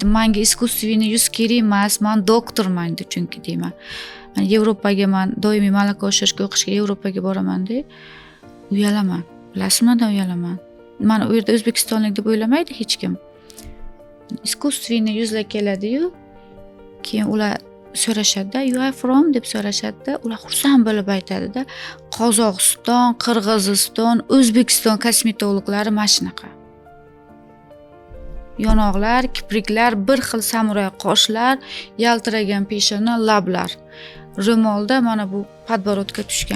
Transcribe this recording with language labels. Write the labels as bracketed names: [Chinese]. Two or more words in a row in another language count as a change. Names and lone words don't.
[Uzbek] Menga искусственный yuz kerak emas, men doktorman deydi chunki deyman. Yevropaga men doimiy malaka oshirishga o'qishga Yevropaga boraman deb uyalaman. Bilasizmi, nima uyalaman? Men u yerda o'zbekistonlik deb o'ylamaydi hech kim. Искусственный yuzlar keladi-yu, keyin ular so'rashadi-da, [English] "You are from?" [Uzbek] deb so'rashadi-da, ular xursand bo'lib aytadi-da, "Qozog'iston, Qirg'iziston, O'zbekiston kosmetologlari mana shunaqa." Yonoqlar, kipriklar, bir xil samuray qoshlar, yaltiragan peshona, lablar. Ro'molda mana bu podborodka tushgan.